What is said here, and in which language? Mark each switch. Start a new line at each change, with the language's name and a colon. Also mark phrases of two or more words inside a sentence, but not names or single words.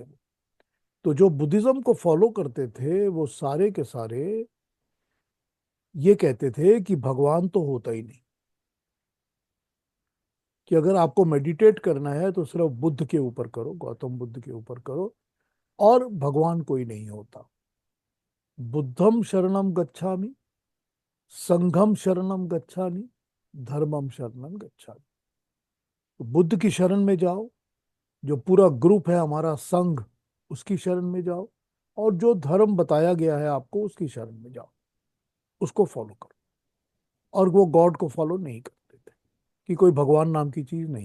Hindi: तो जो बुद्धिज्म को फॉलो करते थे वो सारे के सारे ये कहते थे कि भगवान तो होता ही नहीं, कि अगर आपको मेडिटेट करना है तो सिर्फ बुद्ध के ऊपर करो, गौतम बुद्ध के ऊपर करो, और भगवान कोई नहीं होता।
Pali: बुद्धम शरणम गच्छामि, संघम शरणम गच्छामि, धर्मम शरणम गच्छामि।
Hindi: तो बुद्ध की शरण में जाओ, जो पूरा ग्रुप है हमारा संघ, उसकी शरण में जाओ, और जो धर्म बताया गया है आपको उसकी शरण में जाओ, उसको फॉलो करो। और वो गॉड को फॉलो नहीं करते थे, कि कोई भगवान नाम की चीज नहीं।